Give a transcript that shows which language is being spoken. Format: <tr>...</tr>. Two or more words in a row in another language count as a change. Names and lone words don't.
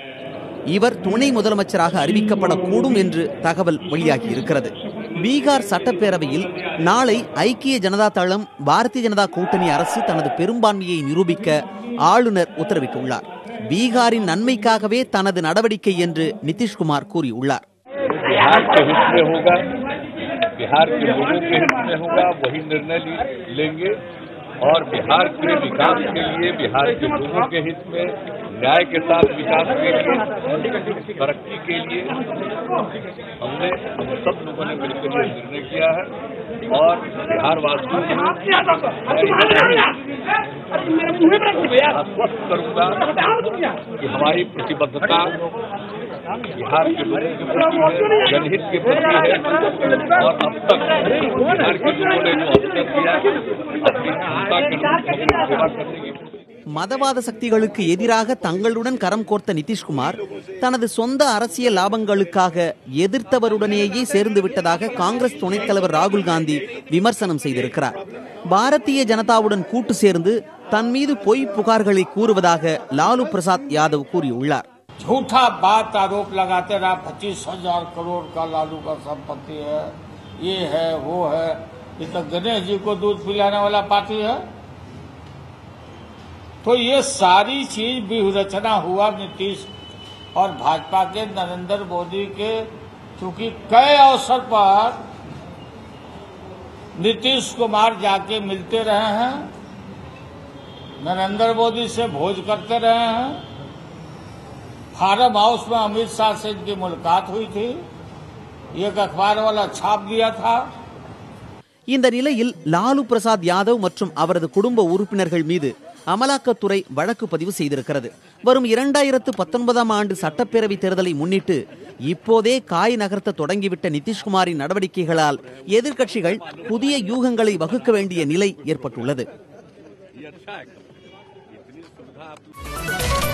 <ta>இவர் துணை முதலமைச்சராக அறிவிக்கப்படக்கூடும் என்று தகவல் வெளியாகி இருக்கிறது. பீகார் சட்டப்பேரவையில் நாளை ஐக்கிய ஜனதா தளம் பாரதிய ஜனதா கூட்டணி அரசு தனது பெரும்பான்மையை நிரூபிக்க ஆளுநர் உத்தரவிட்டுள்ளார். பீகாரின் நன்மைக்காகவே தனது நடவடிக்கை என்று நிதிஷ்குமார் கூறியுள்ளார்.</ta> <hi>बिहार के लोगों के हित में होगा, वही निर्णय लेंगे और बिहार के विकास के लिए, बिहार के लोगों के हित में, न्याय के साथ विकास के लिए, तरक्की के लिए हमने सब लोगों ने मिलकर ये निर्णय किया है और बिहार वासियों को आश्वस्त करूंगा कि हमारी प्रतिबद्धता बिहार के लोगों के प्रति है, जनहित के प्रति है और अब तक बिहार के लोगों ने जो अवसर दिया अपनी क्षमता के सेवा करने की.</hi> <ta>மதவாத சக்திகளுக்கு எதிராக தங்களுடன் கரம் கோர்த்த நிதிஷ்குமார் தனது சொந்த அரசியல் லாபங்களுக்காக எதிர்த்தவருடனேயே சேர்ந்து விட்டதாக காங்கிரஸ் துணைத் தலைவர் ராகுல் காந்தி விமர்சனம் செய்திருக்கிறார். பாரதிய ஜனதாவுடன் கூட்டு சேர்ந்து தன் மீது பொய் புகார்களை கூறுவதாக லாலு பிரசாத் யாதவ் கூறியுள்ளார்.</ta> <hi>झूठा बात आरोप लगाते रहा 25,000 करोड़ का लालू का संपत्ति है, ये है वो है. ये तो गणेश जी को दूध पिलाने वाला पार्टी है. तो ये सारी चीज व्यूहरचना हुआ नीतीश और भाजपा के नरेंद्र मोदी के, क्योंकि कई अवसर पर नीतीश कुमार जाके मिलते रहे हैं, नरेंद्र मोदी से भोज करते रहे हैं. फार्म हाउस में अमित शाह से इनकी मुलाकात हुई थी, एक अखबार वाला छाप दिया था.</hi> <ta>இந்த நிலையில் லாலு பிரசாத் யாதவ் மற்றும் அவரது குடும்ப உறுப்பினர்கள் மீது அமலாக்கத்துறை வழக்கு பதிவு செய்திருக்கிறது. வரும் 2019ஆம் ஆண்டு சட்டப்பேரவை தேர்தலை முன்னிட்டு இப்போதே காய் நகர்த்த தொடங்கிவிட்ட நிதிஷ்குமாரின் நடவடிக்கைகளால் எதிர்க்கட்சிகள் புதிய யூகங்களை வகுக்க வேண்டிய நிலை ஏற்பட்டுள்ளது.</ta>